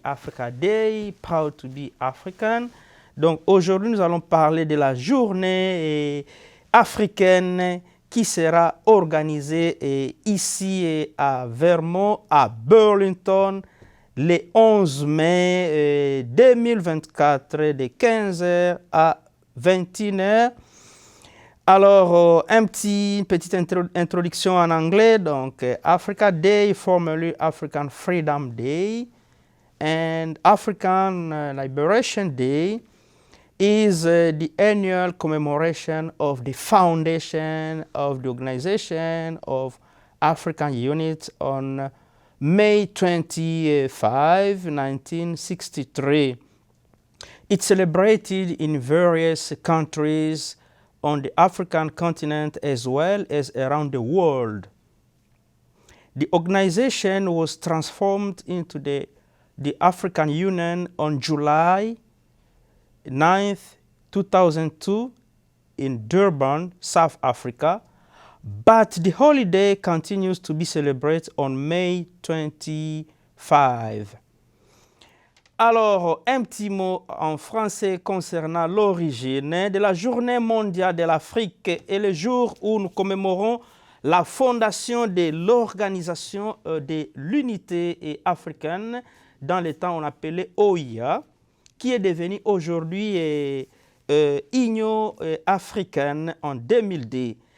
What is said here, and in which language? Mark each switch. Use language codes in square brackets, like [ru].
[en] Africa Day, proud to be African. [fr] Donc aujourd'hui, nous allons parler de la journée africaine qui sera organisée ici à Vermont, à Burlington, le 11 mai 2024, de 15h à 21h. Alors, une petite introduction en anglais. Donc, [en] Africa Day, formerly African Freedom Day, and African Liberation Day is the annual commemoration of the foundation of the Organization of African Units on May 25, 1963. It's celebrated in various countries on the African continent as well as around the world. The organization was transformed into the African Union on July 9th, 2002 in Durban, South Africa, but the holiday continues to be celebrated on May 25. [fr] Alors, un petit mot en français concernant l'origine de la Journée mondiale de l'Afrique et le jour où nous commémorons la fondation de l'Organisation de l'Unité africaine, dans le temps on appelait OIA, qui est devenue aujourd'hui Union africaine en 2002.